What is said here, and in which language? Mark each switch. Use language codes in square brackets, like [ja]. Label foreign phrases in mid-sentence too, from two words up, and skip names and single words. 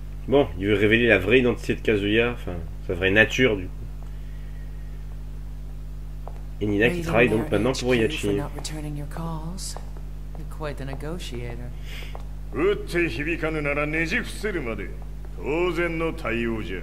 [fr] Bon, il veut révéler la vraie identité de Kazuya, enfin, sa vraie nature du coup. Et Nina qui travaille donc maintenant pour Yachi. [ja] 打って響かぬならねじ伏せるまで当然の対応じゃ。